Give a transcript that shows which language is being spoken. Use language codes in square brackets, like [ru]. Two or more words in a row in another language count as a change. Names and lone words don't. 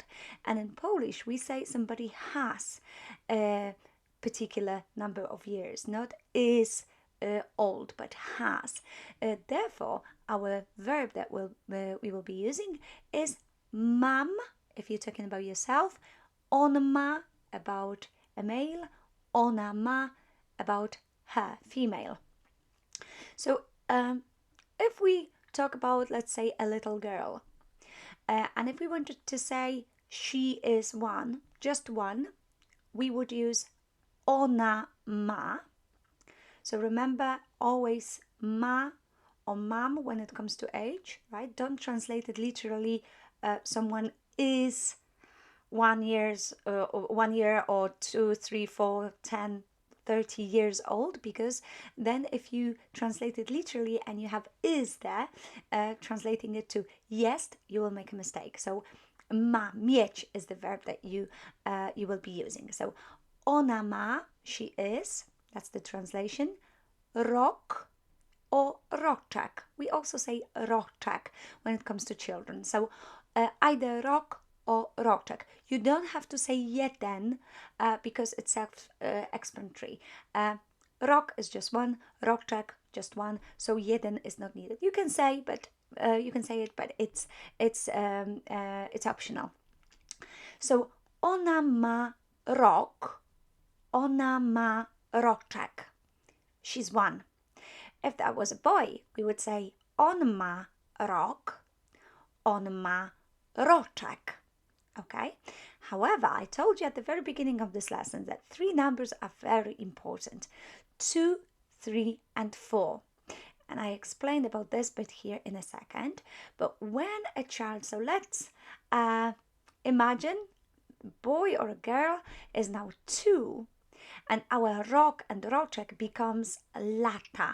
[en] And in Polish, we say somebody has a particular number of years, not is old, but has. Therefore, our verb that we will be using is mam, if you're talking about yourself, [pl] on ma, [en] about a male, [pl] ona ma, [en] about her, female. So if we talk about, let's say, a little girl, and if we wanted to say she is 1, just 1, we would use [pl] ona ma. [en] So remember, always ma or mam when it comes to age, right? Don't translate it literally. Someone is 1 year or 2, 3, 4, 10, 30 years old, because then if you translate it literally and you have is there, translating it to jest, you will make a mistake. So [pl] ma, mieć [en] is the verb that you will be using. [pl] So ona ma, [en] she is, that's the translation. [pl] Rok or roczek. [en] We also say roczek when it comes to children. So either rok or roczek. You don't have to say jeden because it's self-explanatory. Rok is just 1, roczek just 1, so jeden is not needed. You can say, but it's optional. [pl] So ona ma rok, ona ma roczek. [en] She's 1. If that was a boy, we would say [pl] on ma rok, on ma roczek. [en] Okay? However, I told you at the very beginning of this lesson that three numbers are very important: 2, 3, and 4. And I explained about this bit here in a second. But when a child, so let's imagine boy or a girl is now 2, and our rok and roczek becomes lata.